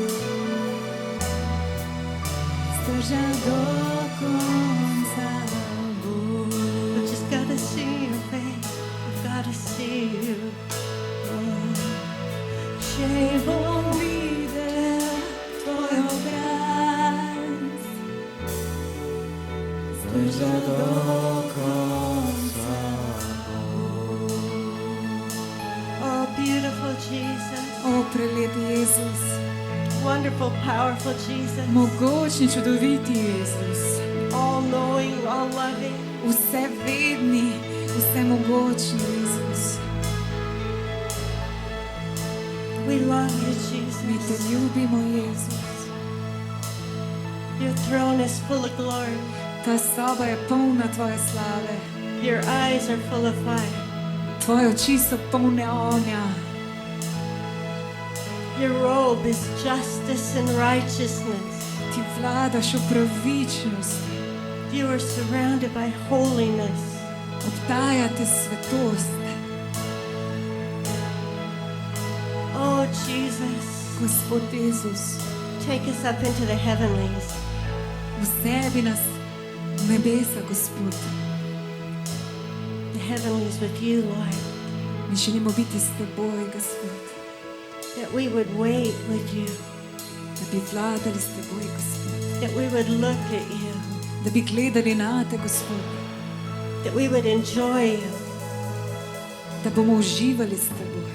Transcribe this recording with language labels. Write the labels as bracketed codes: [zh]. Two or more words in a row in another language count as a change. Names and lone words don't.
[sl] zdržal do konca bo. [en] We just gotta see your face, we've gotta see you. [sl] Oh, če bo videl tvoj obraz, zdržal do konca. [en] Oh, beautiful Jesus. [sl] O, prelepi Jezus, [en] Wonderful, powerful Jesus. [sl] mogočni, čudoviti Jezus, [en] All knowing, all loving. [sl] vse vedni, vse mogočni Jezus. [en] We love you, [sl] Mi te Jesus. ljubimo, Jezus. [en] Your throne is full of glory. [sl] Ta soba je polna tvoje slave, [en] Your eyes are full of fire. [sl] tvoje oči so polne ognja, [en] Your robe is justice and righteousness. [sl] ti vladaš v pravičnosti, [en] You are surrounded by holiness. [sl] obdajate svetost. [en] Oh, Jesus, [sl] Gospod Jezus, [en] take us up into the heavenlies. [sl] vsebi nas v nebesa, Gospod. [en] The heavenlies with you, Lord. [sl] Mi želimo biti s teboj, Gospod, [en] That we would wait with you. [sl] da bi vladali s teboj, Gospod, [en] That we would look at you. [sl] da bi gledali na te, Gospod, [en] That we would enjoy you. [sl] da bomo uživali s teboj.